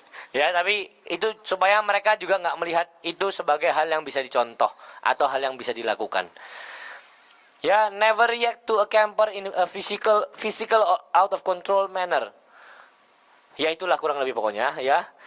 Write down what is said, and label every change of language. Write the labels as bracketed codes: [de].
[id] Ya, tapi itu supaya mereka juga nggak melihat itu sebagai hal yang bisa dicontoh atau hal yang bisa dilakukan. [en] Ya, never react to a camper in a physical out of control manner. [id] Ya, itulah kurang lebih pokoknya ya.